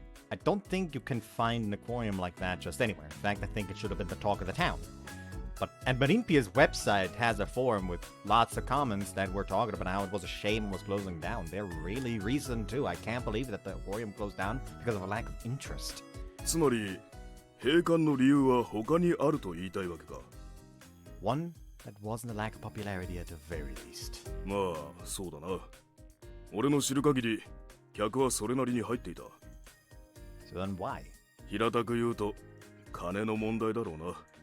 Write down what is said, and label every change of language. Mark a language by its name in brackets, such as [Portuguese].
[English] I don't think you can find an aquarium like that just anywhere. In fact, I think it should have been the talk of the town. And Marimpia's website has a forum with lots of comments that were talking about how it was a shame it was closing down. They're really reasoned too. I can't believe that the aquarium closed down because of a lack of interest. [Japanese] つまり閉館の理由は他にあると言いたいわけか [English] One, that wasn't a lack of popularity at the very least. [Japanese] まあそうだな俺の知る限り客はそれなりに入っていた [English] So then why? [Japanese] 平たく言うと金の問題だろうな